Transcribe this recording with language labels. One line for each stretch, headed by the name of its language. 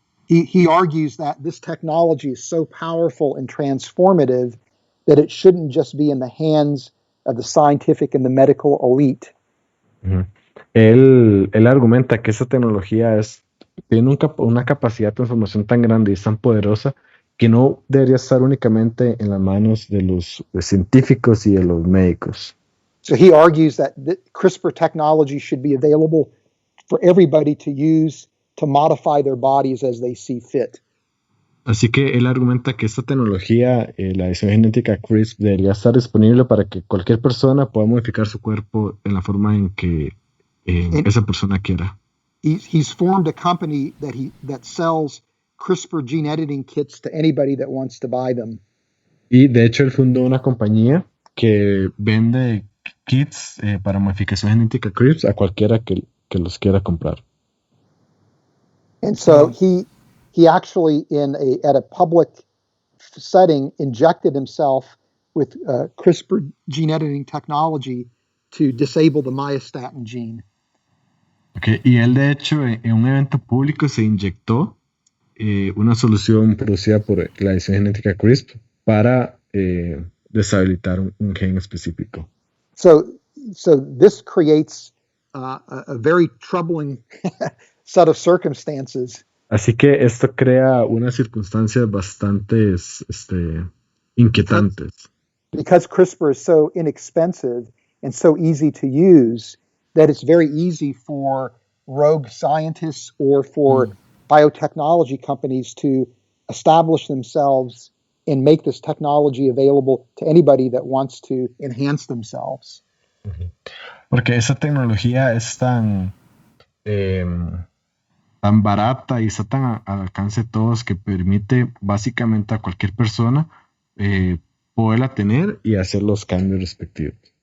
English: He argues that this technology is so powerful and transformative that it shouldn't just be in the hands of the scientific and the medical elite.
Spanish: Uh-huh. Él argumenta que esta tecnología es tiene una capacidad de transformación tan grande y es tan poderosa que no debería estar únicamente en las manos de los científicos y de los médicos.
English: So he argues that CRISPR technology should be available for everybody to use to modify their bodies as they see fit.
Spanish: Así que él argumenta que esta tecnología, la edición genética CRISPR, debería estar disponible para que cualquier persona pueda modificar su cuerpo en la forma en que esa persona quiera.
English: He's formed a company that sells CRISPR gene editing kits to anybody that wants to buy them.
Spanish: Y de hecho él fundó una compañía que vende kits para modificación genética CRISPR a cualquiera que los quiera comprar.
English: And so he actually at a public setting injected himself with CRISPR gene editing technology to disable the myostatin gene. Okay.
Spanish: Y él de hecho en un evento público se inyectó una solución producida por la edición genética CRISPR para deshabilitar un gen específico.
English: So this creates a very troubling set of circumstances.
Spanish: Así que esto crea unas circunstancias bastante inquietantes.
English: Because CRISPR is so inexpensive and so easy to use, that it's very easy for rogue scientists or for biotechnology companies to establish themselves and make this technology available to anybody that wants to enhance themselves.
Spanish: Porque esa tecnología es tan barata y está tan al alcance de todos que permite básicamente a cualquier persona poderla tener y hacer los cambios respectivos.